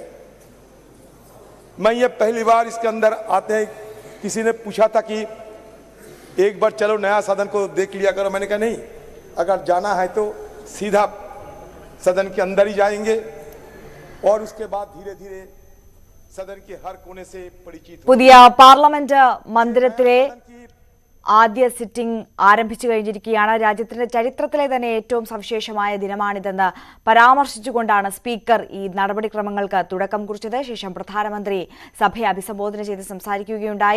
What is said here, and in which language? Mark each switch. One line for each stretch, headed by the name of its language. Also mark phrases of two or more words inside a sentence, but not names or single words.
Hindi: मैं ये पहली बार इसके अंदर आते हैं, किसी ने पूछा था कि एक बार चलो नया सदन को देख लिया करो। मैंने कहा नहीं, अगर जाना है तो सीधा सदन के अंदर ही जाएंगे और उसके बाद धीरे धीरे सदन के हर कोने से परिचित
Malayalam: പുതിയ പാർലമെന്റ് മന്ദിരത്തിലെ ആദ്യ സിറ്റിംഗ് ആരംഭിച്ചു കഴിഞ്ഞിരിക്കുകയാണ്. രാജ്യത്തിന്റെ ചരിത്രത്തിലെ തന്നെ ഏറ്റവും സവിശേഷമായ ദിനമാണിതെന്ന് പരാമർശിച്ചുകൊണ്ടാണ് സ്പീക്കർ ഈ നടപടിക്രമങ്ങൾക്ക് തുടക്കം കുറിച്ചത്. ശേഷം പ്രധാനമന്ത്രി സഭയെ അഭിസംബോധന ചെയ്ത് സംസാരിക്കുകയുണ്ടായി.